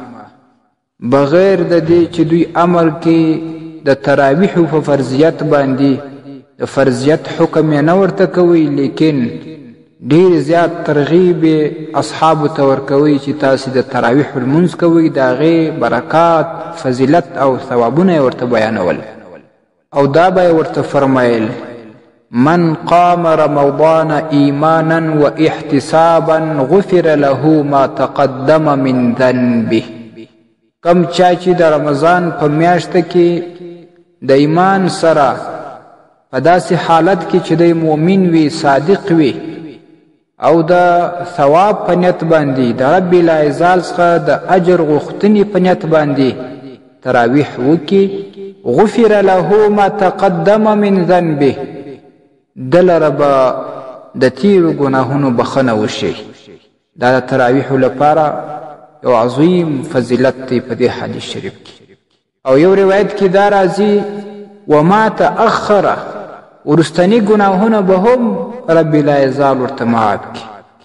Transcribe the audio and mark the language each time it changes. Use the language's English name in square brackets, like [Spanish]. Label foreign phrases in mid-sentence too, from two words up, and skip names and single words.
[Pashto] بغیر د دې چې دوی امر کې د تراویحو په فرضیت باندې د فرضیت حکم یې نه ورته کوي، لیکن ډیر زیات ترغیب اصحابو ته ورکوي چې تاسې د تراویح لمونځ کوئ، د هغې برکات، فضیلت او ثوابونه یې ورته بیانول. او دا به یې ورته فرمایل [Arabic] من قام رمضان ایمانا و احتسابا غفر له ما تقدم من ذنبه. [Pashto] کم چا چې د رمضان په میاشته کې د ایمان سره په داسې حالت کې چې دی مؤمن وي، صادق وي، او د ثواب په نیت باندې د رب العزال څخه د اجر غوښتنې په نیت باندې تراویح وکړي، [Arabic] غفر له ما تقدم من ذنبه، [Pashto] ده لره به د تیرو ګناهونو بخښنه وشي. دا د تراویحو لپاره یو عظیم فضیلت دی په دې حدیث شریف کې. او یو روایت کې دا راځي [Arabic] وما تأخره، [Pashto] ورستنی ګناهونه به هم رب العزال ورته معاف کړي.